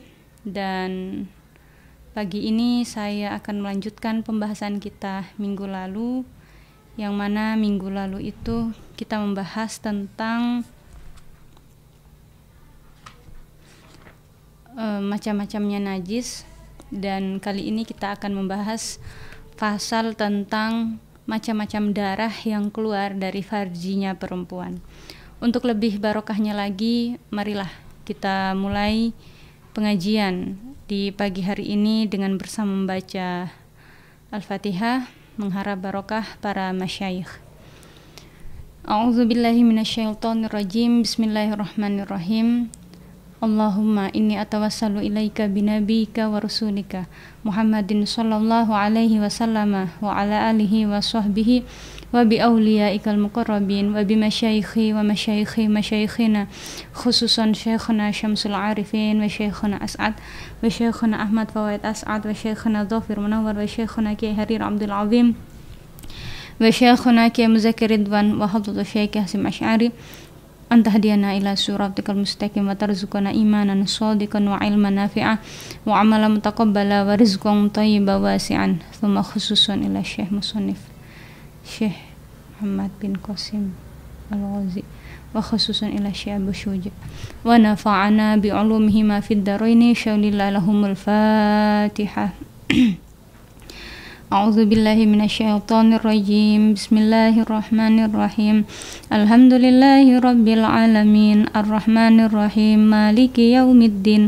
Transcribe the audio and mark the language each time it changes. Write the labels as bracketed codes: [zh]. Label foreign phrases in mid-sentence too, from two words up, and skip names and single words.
[id] Dan pagi ini saya akan melanjutkan pembahasan kita minggu lalu, yang mana minggu lalu itu kita membahas tentang macam-macamnya najis, dan kali ini kita akan membahas pasal tentang macam-macam darah yang keluar dari farjinya perempuan. Untuk lebih barokahnya lagi, marilah kita mulai pengajian di pagi hari ini dengan bersama membaca Al-Fatihah, mengharap barokah para masyayikh. [ar] أعوذ بالله من الشيطان الرجيم. Bismillahirrahmanirrahim. اللهم إني أتوسل إليك بنبيك ورسولك محمد صلى الله عليه وسلم وعلى آله وصحبه وبأوليائك المقربين وبمشايخي ومشايخ مشايخنا خصوصا شيخنا شمس العارفين وشيخنا أسعد وشيخنا أحمد فوائد أسعد وشيخنا ظافر منور وشيخنا كياهي حارر عبد العظيم وشيخنا كياهي مذكر رضوان وحضرة الشيخ هاشم أشعري أن تهدينا إلى صراطك المستقيم وترزقنا إيمانا صادقا وعلما نافعا وعملا متقبلا ورزقا طيبا واسعا. ثم خصوصا إلى الشيخ المصنف الشيخ محمد بن قاسم الغزي وخصوصا إلى الشيخ أبي شجاع ونفعنا بعلومه في الدارين شيء لله لهم الفاتحة. أعوذ بالله من الشيطان الرجيم. بسم الله الرحمن الرحيم الحمد لله رب العالمين الرحمن الرحيم مالك يوم الدين.